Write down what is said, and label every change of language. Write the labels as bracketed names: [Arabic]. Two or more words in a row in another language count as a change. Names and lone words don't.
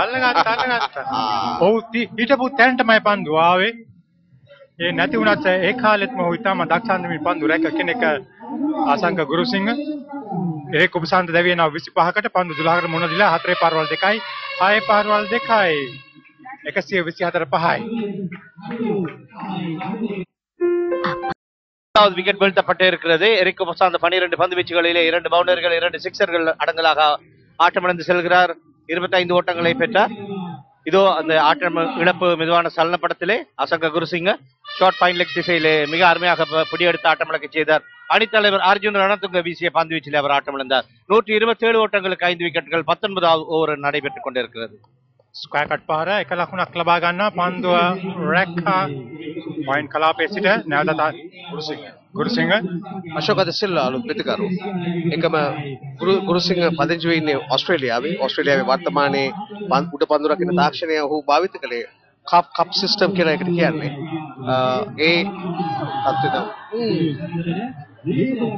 [Sinhala] ඔව් හිටපු තැනටමයි පන්දු ආවේ. ඒ නැති වුණත් ඒ කාලෙත්ම ඔහු ඉතාම දක්ෂාන්දමින් පන්දු රැක කෙනෙක් අසංක ගුරුසිංහ. ඒ කුබසාන්ත දෙවියන 25කට පන්දු 12කට මුණ දීලා 4 පාරවල් 2යි 6 පාරවල් 2යි 124 5යි. [Tamil] விக்கெட் வீழ்த்தப்பட்டு இருக்கிறது. எரிக் குபசாந்த் 12 பந்து வீச்சுகளிலே 2 பவுண்டர்கள் 2 சிக்ஸர்கள் அடங்கலாக ஆட்டமிழந்து செல்கிறார். 25 ஓட்டங்களை பெற்றார். இதோ அந்த ஆட்டம் இழப்பு மெதுவான சலனப்படத்திலே அசங்க குருசிங்க [English] short fine leg [Tamil] திசையிலே மிக அருமையாக பிடியெடுத்து ஆட்டமிழக்க செய்தார். அணித்தலைவர் அர்ஜுன் ரணதுங்க வீசிய பந்து வீச்சிலே அவர் ஆட்டமிழந்தார். 127 ஓட்டங்களுக்கு 5 விக்கெட்டுகள் 19வது ஓவர் நடைபெற்றுக் கொண்டிருக்கிறது. [English] square cut [Sinhala] පාර එක ලකුණක් ලබා ගන්නවා පන්දුව රැක්කා පොයින්ට් කලාපයේ සිට නැවතත් ගුරුසිංහ අශෝක ද සිල්වා අලුත් පිටිකරු එකම ගුරුසිංහ පදිංචි වෙ ඉන්නේ ඕස්ට්‍රේලියාවේ වර්තමානයේ උඩ පන්දු රකින්න තාක්ෂණය ඔහු භාවිත කළේ [English] cup system [Sinhala] කියලා එකට කියන්නේ ඒ තත්ත්වෙද